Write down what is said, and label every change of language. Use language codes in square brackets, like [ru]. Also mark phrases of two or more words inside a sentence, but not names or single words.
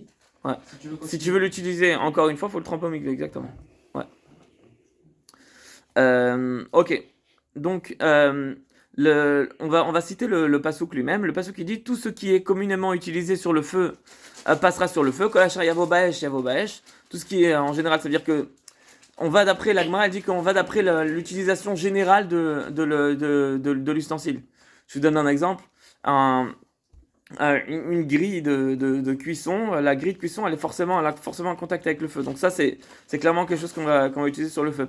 [fr] Ouais. Si tu veux l'utiliser encore une fois, faut le tremper au mikvé, exactement. Ouais. Ok, donc on va citer le pasouk lui-même. Le pasouk qui dit tout ce qui est communément utilisé sur le feu passera sur le feu. [he] כל אשר יבא באש יבא באש. [fr] Tout ce qui est en général, c'est-à-dire que on va d'après la Gemara, elle dit qu'on va d'après l'utilisation générale de l'ustensile. Je vous donne un exemple. Une grille de cuisson, la grille de cuisson elle a forcément un contact avec le feu, donc ça c'est clairement quelque chose qu'on va utiliser sur le feu.